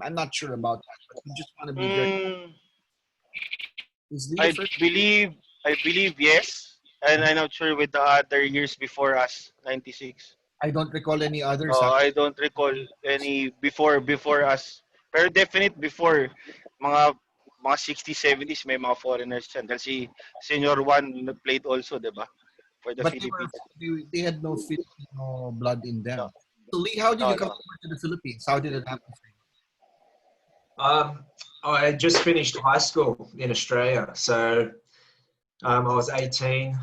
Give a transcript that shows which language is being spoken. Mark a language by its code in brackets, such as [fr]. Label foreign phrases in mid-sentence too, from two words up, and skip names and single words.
[en] I'm not sure about that, but we just want to be very. Is Lee I the first? believe yes, and I'm not sure with the other years before us, 96. I don't recall any others. I don't recall any before us. [tl] Pero [en] definite before [tl] mga 60s, 70s may mga foreigners yan. Dahil si [en] Senior Juan played also, [tl] 'di ba? [en] For the But Philippines. they had no Filipino blood in them. No. So Lee, how did No, you come no. over to the Philippines? How did it happen for you? I just finished high school in Australia, so I was 18.